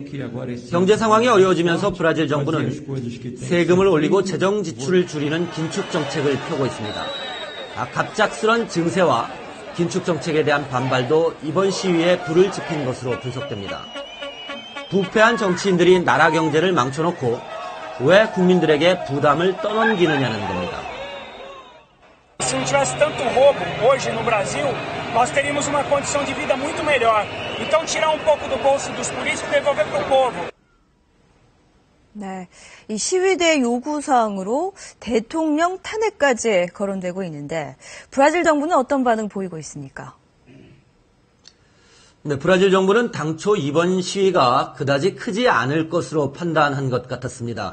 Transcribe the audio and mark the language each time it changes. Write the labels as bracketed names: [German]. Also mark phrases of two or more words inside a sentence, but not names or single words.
[Korean] 경제 상황이 어려워지면서 브라질 정부는 세금을 올리고 재정 지출을 줄이는 긴축 정책을 펴고 있습니다. 갑작스런 증세와 긴축 정책에 대한 반발도 이번 시위에 불을 지핀 것으로 분석됩니다. 부패한 정치인들이 나라 경제를 망쳐놓고 왜 국민들에게 부담을 떠넘기느냐는 겁니다. [Portuguese] Se não tivesse tanto roubo hoje no Brasil, nós teríamos uma condição de vida muito melhor. Então tirar um pouco do bolso dos políticos e devolver para o povo. [Korean] 네, 이 시위대 요구사항으로 대통령 탄핵까지 거론되고 있는데 브라질 정부는 어떤 반응 보이고 있습니까? 네, 브라질 정부는 당초 이번 시위가 그다지 크지 않을 것으로 판단한 것 같았습니다.